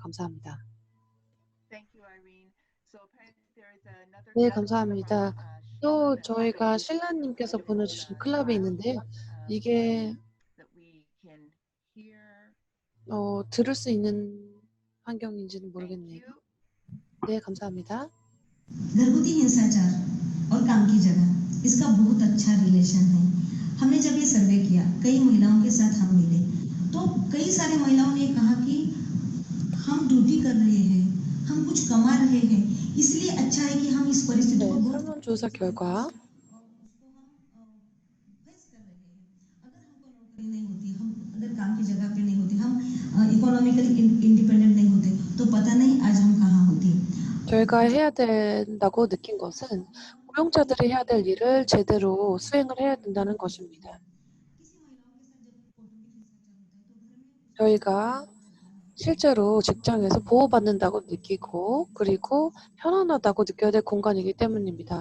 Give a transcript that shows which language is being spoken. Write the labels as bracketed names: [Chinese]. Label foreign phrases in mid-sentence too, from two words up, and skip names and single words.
[Korean] 감사합니다. 네, 감사합니다. 또 저희가 신라님께서 보내주신 클럽이 있는데요. 이게 들을 수 있는 환경인지는 모르겠네요. 네, 감사합니다. [Hindi] घरगुती हिंसाचार और काम की जगह इसका बहुत अच्छा रिलेशन है। हमने जब ये सर्वे किया कई महिलाओं के साथ हम मिले तो कई सारे महिलाओं ने कहा कि हम ड्यूटी कर रहे हैं, हम कुछ कमा रहे हैं, इसलिए अच्छा है कि हम इस परिस्थिति [Korean] 네, [Hindi] को बहुत [Korean] 설문조사 결과 [Hindi] नहीं होती, हम अगर काम की जगह पे नहीं होते, हम [English] economically independent [Hindi] नहीं होते तो पता नहीं आज हम कहाँ होते। [Korean] 저희가 해야 된다고 느낀 것은 고용자들이 해야 될 일을 제대로 수행을 해야 된다는 것입니다. 저희가 실제로 직장에서 보호받는다고 느끼고 그리고 편안하다고 느껴야 될 공간이기 때문입니다.